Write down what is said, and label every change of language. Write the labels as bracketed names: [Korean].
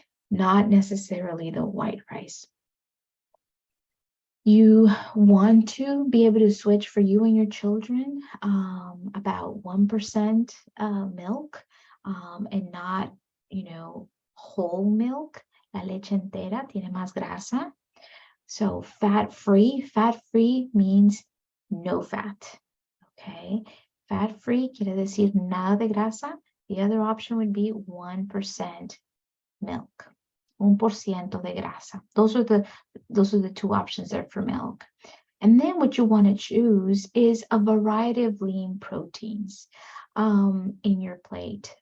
[English] Not necessarily the white rice. You want to be able to switch for you and your children about 1% milk and not, whole milk. [Spanish] La leche entera tiene más grasa. [English] So fat-free means no fat, okay? [Spanish] Fat-free quiere decir nada de grasa. [English] The other option would be 1% milk. [Spanish] 1% de grasa. [English] Those are the two options there for milk. And then what you want to choose is a variety of lean proteins in your plate.